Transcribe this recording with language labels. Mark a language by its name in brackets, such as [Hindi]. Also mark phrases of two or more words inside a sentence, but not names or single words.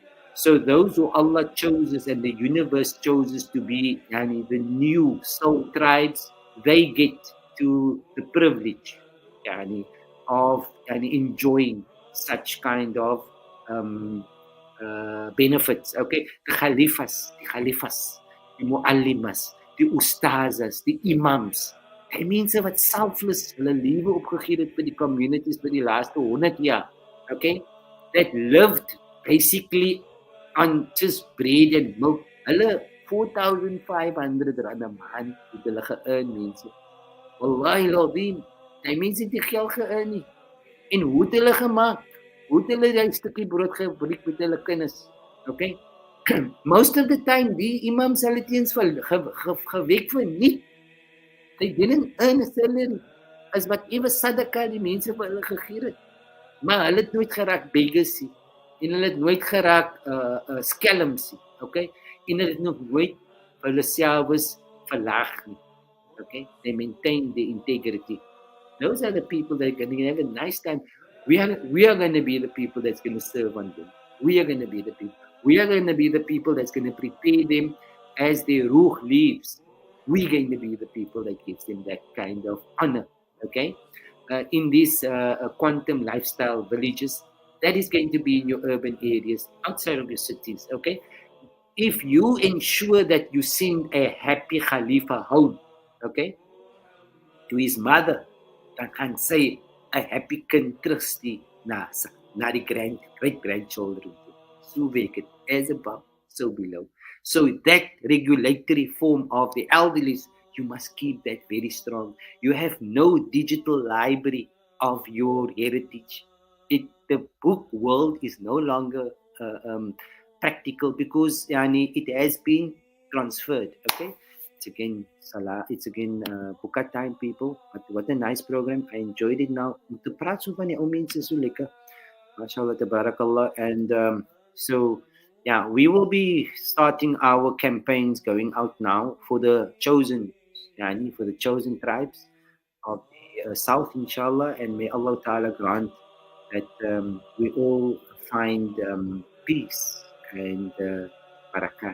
[English] So those who Allah chooses and the universe chooses to be the new soul tribes, they get to the privilege of enjoying such kind of um, benefits. Okay, the khalifas, the muallimas, the ustazas, the imams. [Afrikaans] Hy mense wat selfless hulle lewe opgegee het vir die communities vir die laaste 100 jaar. [English] Okay? That lived basically on just bread and milk. [Afrikaans] Hulle 4,500 rand 'n maand het hulle ge-earn mense. [Arabic] والله العظيم, [Afrikaans] hy mense het die geld ge-earn nie. En hoe het hulle gemaak? Hoe het hulle daai stukkie brood gebreek met hulle kinders? [English] Okay? Most of the time [Afrikaans] die imams hulle het eens gewek vir nie. [English] They didn't earn a salary as whatever sadaqah [Afrikaans] die mense vir hulle gegee het. Maar hulle het nooit geraak beggars nie. En hulle het nooit geraak skelms nie. [English] Okay? [Afrikaans] En hulle het nog nooit vir hulle selfs verlaag nie. [English] Okay? They maintain the integrity. Those are the people that are going to have a nice time. We are going to be the people that's going to serve on them. We are going to be the people. We are going to be the people that's going to prepare them as their ruh leaves. We're going to be the people that gives them that kind of honor. Okay? In these quantum lifestyle villages, that is going to be in your urban areas, outside of your cities. Okay? If you ensure that you send a happy Khalifa home, okay, to his mother, [Afrikaans] dan gaan sy 'n happy kind terugstuur na die [English] great grandchildren. So werk it, as above, so below. So that regulatory form of the elderly, you must keep that very strong. You have no digital library of your heritage. The book world is no longer practical because it has been transferred. Okay. It's again Salah. It's again Buka time, people. But what a nice program! I enjoyed it. [Afrikaans] Now, to praat so van die ou mense so lekker. [Arabic] ما شاء الله، تبارك الله. [English] And so, yeah, we will be starting our campaigns going out now for the chosen, for the chosen tribes of the south, inshallah. And may Allah Ta'ala grant that we all find peace and barakah.